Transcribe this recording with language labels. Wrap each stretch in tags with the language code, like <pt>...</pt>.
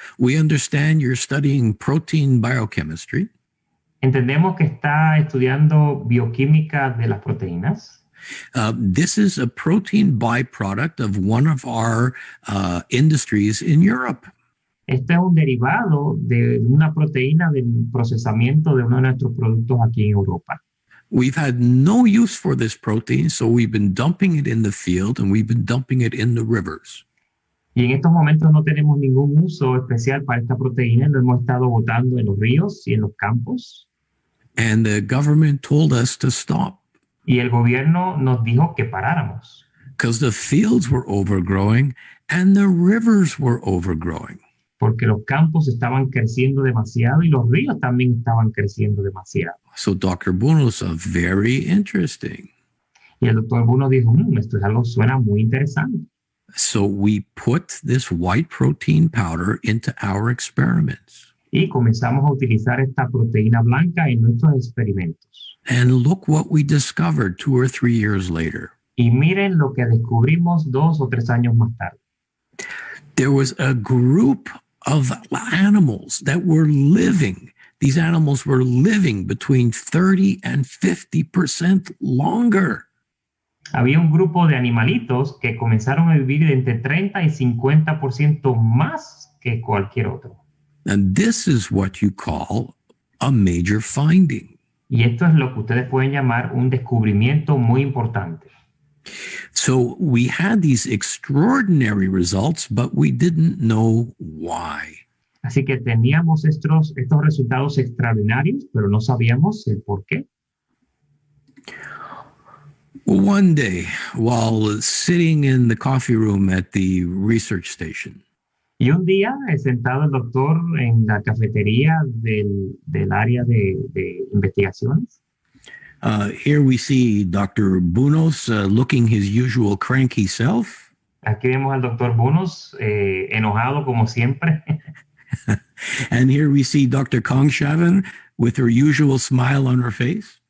<en>we understand you're studying protein biochemistry.</en> <es>entendemos que está estudiando bioquímica de las proteínas.</es> <en>This is a protein byproduct of one of our industries in Europe.</en> <es>Este es un derivado de una proteína del procesamiento de uno de nuestros productos aquí en Europa.</es> <en>We've had no use for this protein, so we've been dumping it in the field and we've been dumping it in the rivers.</en> <es>Y en estos momentos no tenemos ningún uso especial para esta proteína, lo hemos estado botando en los ríos y en los campos.</es> <en>And the government told us to stop</en> <es>Y el gobierno nos dijo que paráramos,</es> <en>because the fields were overgrowing and the rivers were overgrowing.</en> <es>porque los campos estaban creciendo demasiado y los ríos también estaban creciendo demasiado.</es> <en>So Dr. Bunus, very interesting.</en> <es>Y el doctor Bruno dijo, esto es algo, suena muy interesante.</es> <en>So we put this white protein powder into our experiments.</en> <es>Y comenzamos a utilizar esta proteína blanca en nuestros experimentos.</es> <en>And look what we discovered 2 or 3 years later.</en> <es>Y miren lo que descubrimos 2 o 3 años más tarde.</es> <en>There was a group of animals that were living. These animals were living between 30 and 50% longer.</en> <es>Había un grupo de animalitos que comenzaron a vivir de entre 30 y 50% más que cualquier otro.</es> <en>And this is what you call a major finding.</en> <es>Y esto es lo que ustedes pueden llamar un descubrimiento muy importante.</es> <en>So we had these extraordinary results, but we didn't know why.</en> <es>Así que teníamos estos resultados extraordinarios, pero no sabíamos el por qué.</es> <en>One day, while sitting in the coffee room at the research station,</en> <es>Y un día, sentado el doctor en la cafetería del área de investigaciones,</es> <en>here we see Dr. Bunus looking his usual cranky self.</en> <es>aquí vemos al doctor Bunus enojado como siempre.</es> <en>And here we see Dr. Kongshaven with her usual smile on her face.</en>